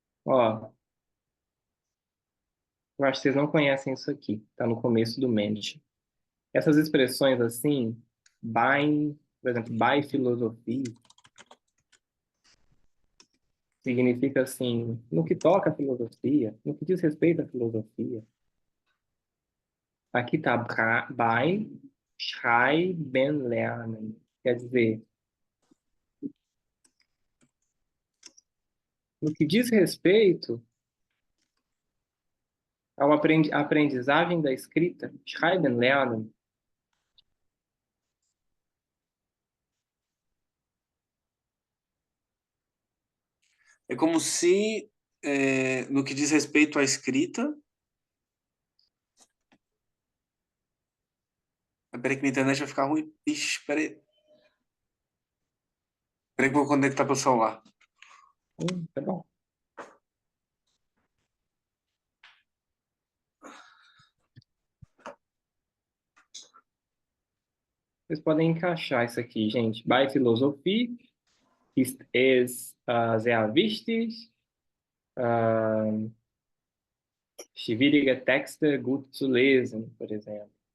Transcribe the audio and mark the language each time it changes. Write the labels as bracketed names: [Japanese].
[Portuguese] Ó, eu acho que vocês não conhecem isso aqui. Tá no começo do Mendes. Essas expressões assim, por exemplo, by filosofia, significa assim, no que toca a filosofia, no que diz respeito à filosofia. Aqui tá [German] beim Schreiben lernen. [Portuguese] Quer dizer, no que diz respeito ao aprendizagem da escrita, [German] Schreiben lernen, [Portuguese] É como se, no que diz respeito à escrita. Peraí que minha internet vai ficar ruim. Ixi, peraí. Peraí que eu vou conectar pro celular. tá bom. Vocês podem encaixar isso aqui, gente. [German] Bei Philosophie ist es sehr wichtig, äh, schwierige Texte gut zu lesen, [Portuguese] por exemplo.